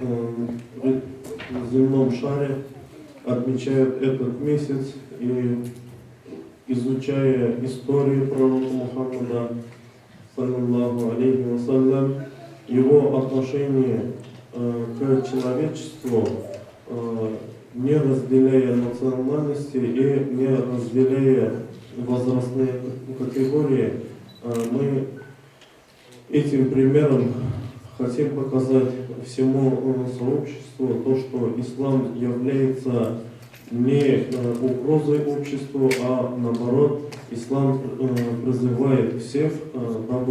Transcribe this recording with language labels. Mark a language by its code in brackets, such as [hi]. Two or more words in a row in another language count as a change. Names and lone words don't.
[ru] в земном шаре отмечают этот месяц и, изучая историю пророка Мухаммада, [ar] صلى الله عليه وسلم, [ru] его отношение к человечеству, не разделяя национальности и не разделяя возрастные категории, мы этим примером хотим показать всему сообществу то, что ислам является не угрозой обществу, а наоборот, ислам призывает всех добро.